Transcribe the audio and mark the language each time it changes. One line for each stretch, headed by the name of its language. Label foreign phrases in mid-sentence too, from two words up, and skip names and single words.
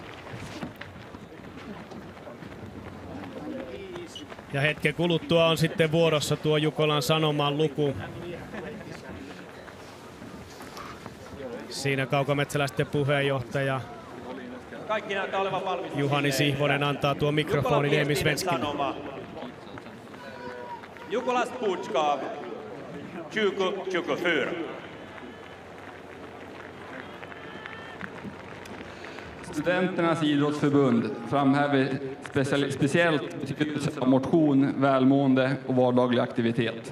Finnish: Ja hetken kuluttua on sitten vuorossa tuo Jukolan Sanoman luku. Siinä Kaukometsäläisten puheenjohtaja Juhani Sihvonen antaa tuo mikrofonin Emil Svenskille.
Swedish: Jukolas budskap 2024. Studenternas idrottsförbund framhäver speciellt motion, välmående och vardaglig aktivitet.